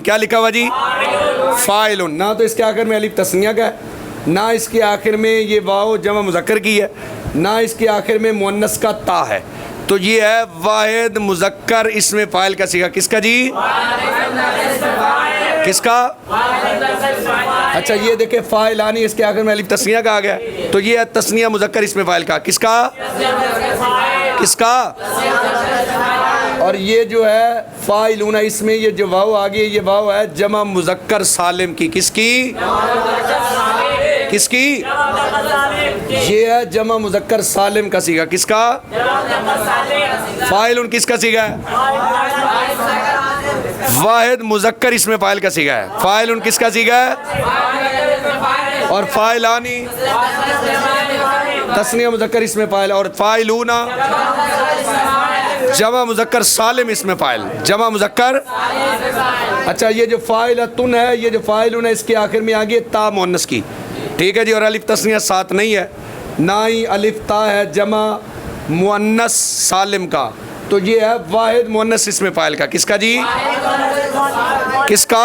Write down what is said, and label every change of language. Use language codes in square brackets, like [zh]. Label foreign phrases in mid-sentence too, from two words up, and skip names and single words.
[ur] کیا لکھا ہوا جی؟ فاعلن. نہ تو اس کے آخر میں الف تثنیہ کا ہے، نہ اس کے آخر میں یہ واو جمع مذکر کی ہے، نہ اس کے آخر میں مؤنث کا تا ہے. تو یہ ہے واحد مذکر اس میں فاعل کا صیغہ. کس کا جی? کس کا؟ اچھا یہ دیکھیں فاعلانی، اس کے آخر میں الف تثنیہ کا آ گیا، تو یہ ہے تثنیہ مذکر اسم فاعل کا، کس کا؟ کس کا؟ اور یہ جو ہے فاعلون، اس میں یہ جو واو آگے یہ واو ہے جمع مذکر سالم کی، کس کی؟ کس کی؟ یہ ہے جمع مذکر سالم کا صیغہ، کس کا؟ فاعلون کس کا صیغہ ہے؟ واحد مذکر اسم فاعل کا صیغہ ہے، فاعلون کس کا صیغہ ہے؟ اور فاعلانی تثنیہ مذکر اسم فاعل، اور فاعلون جمع مذکر سالم اسم فاعل، جمع مذکر۔ اچھا یہ جو فاعلتن ہے، یہ جو فاعلون ہے، اس کے آخر میں آگے تا مؤنث کی، ٹھیک ہے جی، اور الف تثنیہ ساتھ نہیں ہے، نہ ہی الف تا ہے جمع مؤنث سالم کا، تو یہ ہے واحد مؤنث اسم فاعل کا، کس کا جی؟ کس کا؟